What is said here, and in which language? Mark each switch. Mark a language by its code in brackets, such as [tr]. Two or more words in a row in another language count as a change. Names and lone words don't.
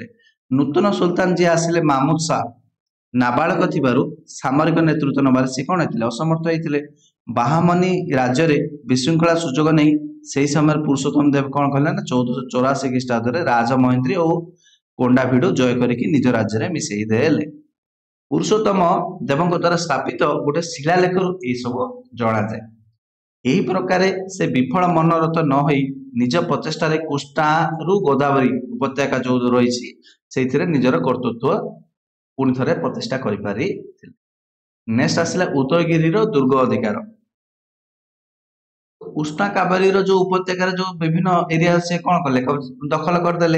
[or] ନୂତନ ସୁଲତାନ ଯିଏ ଆସିଲେ ମାମୁଦ ଶାହ ନାବାଳକ ଥିବାରୁ ସାମରିକ ନେତୃତ୍ୱ ନେବାରେ ସେ କଣ ହେଇଥିଲେ, ଅସମର୍ଥ ହେଇଥିଲେ। ବାହାମନି ରାଜ୍ୟରେ ବିଶୃଙ୍ଖଳା ସୁଯୋଗ ନେଇ ସେହି ସମୟରେ ପୁରୁଷୋତ୍ତମ ଦେବ କଣ କଲେ ନା 1484 ଖ୍ରୀଷ୍ଟାବ୍ଦରେ ରାଜମହେନ୍ଦ୍ରୀ ଓ କୋଣ୍ଡାଭିଡୁ ଜୟ କରିକି ନିଜ ରାଜ୍ୟରେ ମିଶେଇ ଦେଲେ। ପୁରୁଷୋତ୍ତମ ଦେବଙ୍କ ଦ୍ୱାରା ସ୍ଥାପିତ ଗୋଟେ ଶିଳାଲେଖରୁ ଏହି ସବୁ ଜଣାଯାଏ। ଏହି ପ୍ରକାରେ ସେ ବିଫଳ ମନୋରଥ ନ ହୋଇ ନିଜ ପ୍ରଚେଷ୍ଟାରେ କୃଷ୍ଣାରୁ ଗୋଦାବରୀ ଉପତ୍ୟକା ଯୋଉ ରହିଛି ସେଇଥିରେ ନିଜର କର୍ତ୍ତୃତ୍ୱ ପୁଣି ଥରେ ପ୍ରତିଷ୍ଠା କରିପାରିଥିଲେ। ନେକ୍ସଟ ଆସିଲା ଉଦୟଗିରିର ଦୁର୍ଗ ଅଧିକାର। କୃଷ୍ଣା କାବେରୀର ଯୋଉ ଉପତ୍ୟକାର ଯୋଉ ବିଭିନ୍ନ ଏରିଆ ସେ କଣ କଲେ ଦଖଲ କରିଦେଲେ।